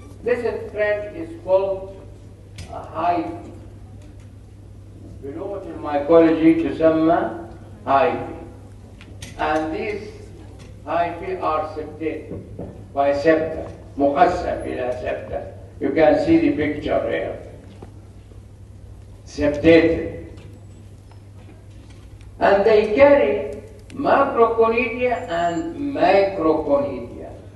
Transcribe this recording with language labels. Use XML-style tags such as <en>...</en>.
<en>This thread is called a hyphae.</en> <ar>بلغة الميكولوجي تسمى hyphae.</ar> <en>And these hyphae are septated by septa,</en> <ar>مقسم إلى</ar> <en>septa. You can see the picture here. Septated. And they carry macroconidia and microconidia.</en>